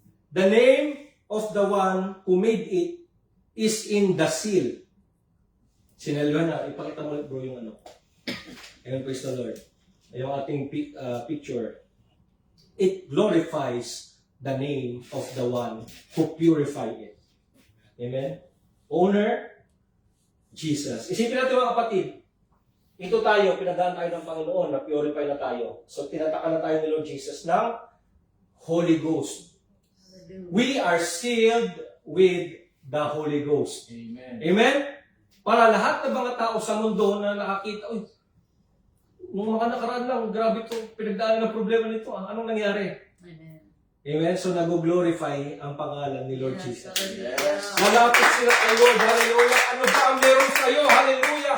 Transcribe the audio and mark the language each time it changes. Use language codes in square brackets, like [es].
[en] The name of the one who made it is in the seal. [tl] Sinalwa na, ipakita mo ulit bro yung ano. [en] Amen, praise the Lord. [tl] Yung ating picture. [en] It glorifies the name of the one who purified it. Amen? Owner, Jesus. [tl] Isipin natin mga kapatid, ito tayo, pinadaan tayo ng Panginoon, na purify na tayo. So tinatakan na tayo ni Lord Jesus ng Holy Ghost. [en] We are sealed with the Holy Ghost. Amen. Amen? [tl] Para lahat ng mga tao sa mundo na nakakita, uy, nung mga nakaraan lang, grabe itong pinagdaanan ng problema nito. Anong nangyari? [en] Amen. [tl] Amen? So nag-glorify ang pangalan ni Lord Jesus. [en] Yes. [tl] Malapit sila kay Lord. Hallelujah. Ano ba ang meron sa iyo? Hallelujah.